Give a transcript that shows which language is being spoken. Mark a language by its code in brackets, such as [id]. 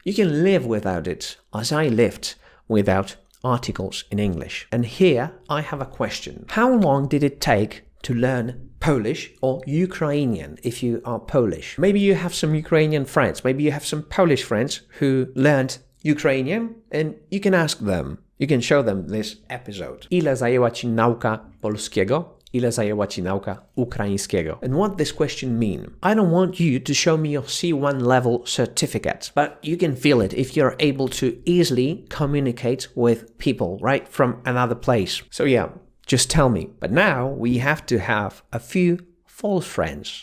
[en] You can live without it, as I lived without articles in English. And here I have a question. How long did it take to learn Polish or Ukrainian if you are Polish. Maybe you have some Ukrainian friends, maybe you have some Polish friends who learned Ukrainian and you can ask them, you can show them this episode. [pl] Ile zajęła ci nauka polskiego? Ile zajęła ci nauka ukraińskiego? [en] And what this question mean? I don't want you to show me your C1 level certificate, but you can feel it if you're able to easily communicate with people, right, from another place. So yeah, just tell me. But now we have to have a few false friends.